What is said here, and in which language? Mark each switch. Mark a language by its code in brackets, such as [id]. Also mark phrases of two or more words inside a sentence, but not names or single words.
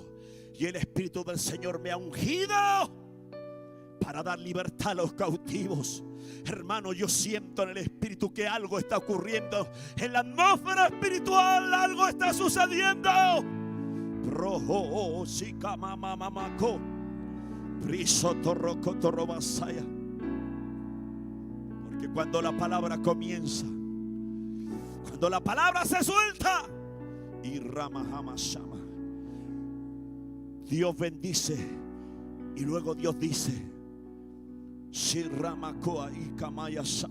[es] Y el Espíritu del Señor me ha ungido para dar libertad a los cautivos. Hermano, yo siento en el Espíritu que algo está ocurriendo. En la atmósfera espiritual algo está sucediendo. Rojo, sika mama mamako. Risoto rocoto robasaya. Porque cuando la palabra comienza, cuando la palabra se suelta, y rama jamashama, Dios bendice y luego Dios dice: si ramacoa y kamayasa.